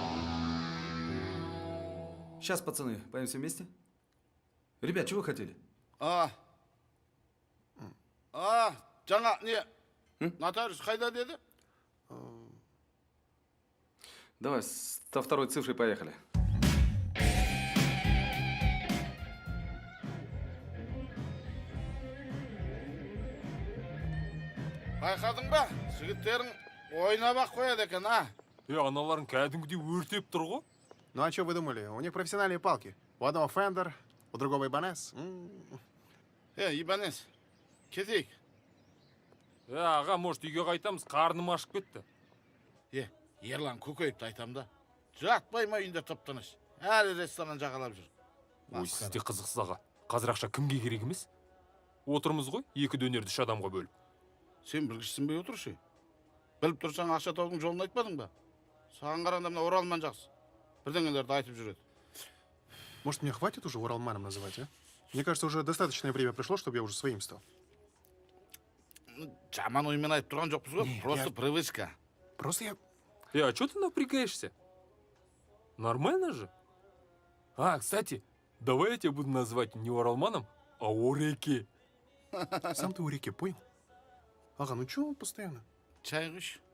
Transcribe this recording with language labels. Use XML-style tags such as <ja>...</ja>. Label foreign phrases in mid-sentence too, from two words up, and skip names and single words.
<ru>Сейчас, пацаны, поем все вместе. Ребят, чего вы хотели?</ru> <kk>Жаңа не? Нотариус қайда деді?</kk> <ru>Давай, со второй цифрой поехали.</ru> <kk>Байқадың ба? Жігіттерің ойнап-ақ қояды екен, а? Аналарың кәдімгідей өртеп тұр ғой.</kk> <ru>Ну а что вы думали? У них профессиональные палки. У одного Фендер, у другого Ибанес. Ибанес, кетейік.</ru> <kk>Аға, может, үйге қайтамыз, қарным ашып кетті. Ерлан көкейіпті айтам да. Жатпай ма үйінде топтыныш. Әлі ресторан жағалап жүр. Ой, сізде қызықсыз аға. Қазір ақша кімге керек емес? Отырмыз ғой, 2 дөнерді 3 адамға бөліп. Сен білгішсінбей отыршы. Біліп тұрсаң ақша таудың жолын айтпадың ба? Саған қарағанда мына Оралман жақсы. Бірдеңелерді айтып жүреді.</kk> <ru>Может, мне хватит уже Уралманом называть, а? Мне кажется, уже достаточное время пришло, чтобы я уже своим стал.</ru> <kk>Жаман оймен айтып тұрған жоқпыз ғой.</kk> <ru>Просто привычка. Просто я... А что ты напрягаешься? Нормально же? Кстати, давай я тебя буду называть не Оралманом, а Ореке. Сам ты Ореке, понял? Ага, ну чё постоянно?</ru> <kk>Чай құш.</kk>